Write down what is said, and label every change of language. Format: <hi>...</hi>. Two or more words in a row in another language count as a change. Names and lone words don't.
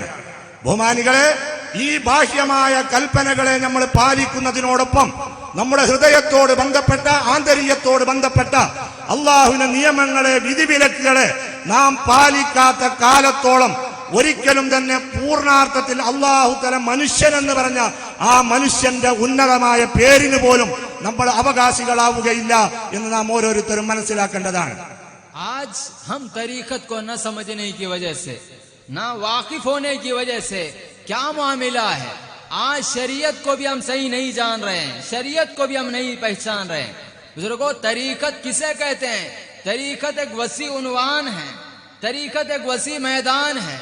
<ml>ബഹുമാനികളെ, ഈ ബാഹ്യമായ കൽപ്പനകളെ നമ്മൾ പാലിക്കുന്നതിനോടൊപ്പം നമ്മുടെ ഹൃദയത്തോട് ബന്ധപ്പെട്ട, ആന്തരികത്തോട് ബന്ധപ്പെട്ട അള്ളാഹുവിന്റെ നിയമങ്ങളെ, വിധിവിലക്കുകളെ നാം പാലിക്കാത്ത കാലത്തോളം ഒരിക്കലും തന്നെ പൂർണ്ണാർത്ഥത്തിൽ</ml> <ar>الله تعالى</ar> <ml>മനുഷ്യൻ എന്ന് പറഞ്ഞ ആ മനുഷ്യന്റെ ഉന്നതമായ പേരിന് പോലും നമ്മൾ അവകാശികളാവുകയില്ല എന്ന് നാം ഓരോരുത്തരും മനസ്സിലാക്കേണ്ടതാണ്।</ml> <ur>آج ہم طریقت کو نہ سمجھنے کی وجہ سے، نہ واقف ہونے کی وجہ سے کیا معاملہ ہے، آج شریعت کو بھی ہم صحیح نہیں جان رہے ہیں، شریعت کو بھی ہم نہیں پہچان رہے ہیں۔ بزرگوں، طریقت کسے کہتے ہیں؟ طریقت ایک وسیع عنوان ہے، طریقت ایک وسیع میدان ہے۔</ur>